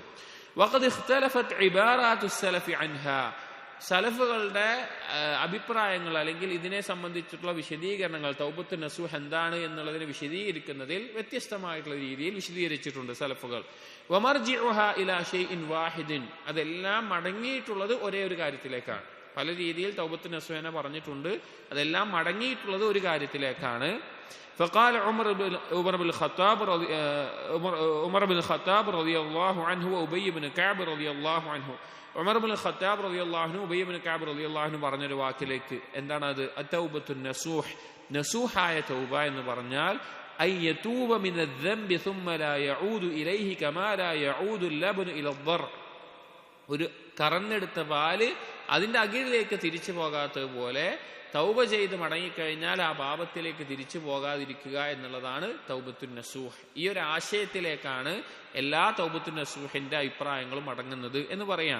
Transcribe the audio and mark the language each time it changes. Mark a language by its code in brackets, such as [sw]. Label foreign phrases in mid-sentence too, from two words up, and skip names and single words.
[ar] وقد اختلفت عبارات السلف عنها, [ml] സലഫുകളുടെ അഭിപ്രായങ്ങൾ അല്ലെങ്കിൽ ഇതിനെ സംബന്ധിച്ചിട്ടുള്ള വിശദീകരണങ്ങൾ, [ar] توبة نصوح [ml] എന്താണ് എന്നുള്ളതിനെ വിശദീകരിക്കുന്നതിൽ വ്യത്യസ്തമായിട്ടുള്ള രീതിയിൽ വിശദീകരിച്ചിട്ടുണ്ട് സലഫുകൾ. [ar] ومرجعها إلى شيء واحد, [ml] അതെല്ലാം മടങ്ങിയിട്ടുള്ളത് ഒരേ ഒരു കാര്യത്തിലേക്കാണ്. പല രീതിയിൽ തൗബത്തുൻ നസൂഹിനെ പറഞ്ഞിട്ടുണ്ട്, അതെല്ലാം മടങ്ങിയിട്ടുള്ളത് ഒരു കാര്യത്തിലേക്കാണ്. [ar] فقال عمر بن الخطاب رضي الله عنه وأبي بن كعب رضي الله عنه, [ml] ഉമർ ഇബ്നുൽ ഖത്താബ് [ar] رضي الله عنه [ml] ഉബയ്യ് ഇബ്നു കഅബ് [ar] رضي الله عنه [ml] പറഞ്ഞൊരു വാക്കിലേക്ക്, എന്താണ് അത്? [ar] التوبة النصوح, [ml] നസൂഹായ തൗബ എന്ന് പറഞ്ഞാൽ [ar] أن يتوب من الذنب ثم لا يعود إليه كما لا يعود اللبن إلى الضر, [ml] ഒരു കറന്നെടുത്ത പാല് അതിന്റെ അകിടിലേക്ക് തിരിച്ചു പോകാത്തതുപോലെ തൗബ ചെയ്ത് മടങ്ങിക്കഴിഞ്ഞാൽ ആ പാപത്തിലേക്ക് തിരിച്ചു പോകാതിരിക്കുക എന്നുള്ളതാണ് [ar] توبة نصوح. [ml] ഈ ഒരു ആശയത്തിലേക്കാണ് എല്ലാ തൗബത്തുൻ നസൂഹിന്റെ അഭിപ്രായങ്ങളും അടങ്ങുന്നത് എന്ന് പറയാം.